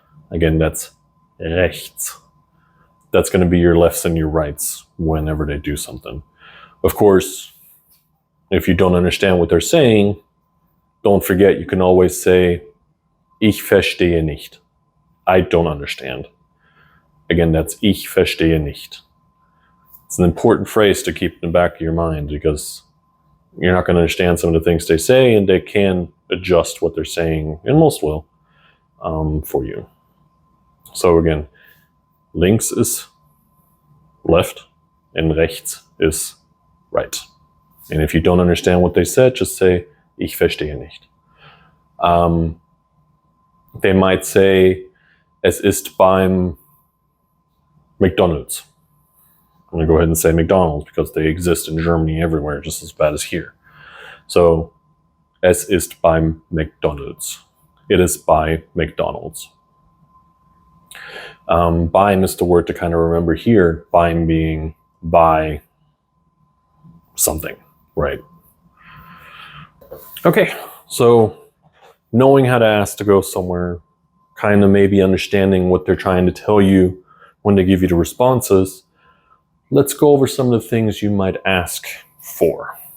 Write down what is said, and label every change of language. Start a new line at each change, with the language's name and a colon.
English: Again, that's rechts. That's going to be your lefts and your rights whenever they do something. Of course, if you don't understand what they're saying, don't forget you can always say,
German: ich verstehe nicht.
English: I don't understand. Again, that's
German: ich verstehe nicht.
English: It's an important phrase to keep in the back of your mind because you're not going to understand some of the things they say, and they can adjust what they're saying, and most will, for you. So again, links is left, and rechts is right. And if you don't understand what they said, just say,
German: ich verstehe nicht. They might say, es ist beim McDonald's.
English: I'm going to go ahead and say McDonald's because they exist in Germany everywhere, just as bad as here.
German: So, es ist beim McDonald's.
English: It is by McDonald's. Beim is the word to kind of remember here. Beim being by something, right? Okay, so knowing how to ask to go somewhere, kind of maybe understanding what they're trying to tell you when they give you the responses, let's go over some of the things you might ask for.